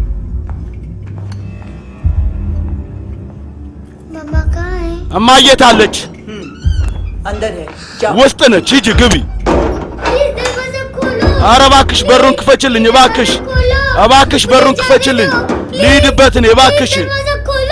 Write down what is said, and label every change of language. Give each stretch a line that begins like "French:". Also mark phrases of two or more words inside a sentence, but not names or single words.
Hindi: मम्मा कहाँ है?
Amharic: እማየት አለች
Hindi: अंदर है जाओ
Amharic: ውስጥ ነች። ሂጂ ግቢ።
Hindi: प्लीज दरवाजा खोलो।
Amharic: ኧረ እባክሽ በሩን ክፈችልኝ እባክሽ በሩን ክፈችልኝ። ልሂድበት እኔ እባክሽ
Hindi: दरवाजा खोलो।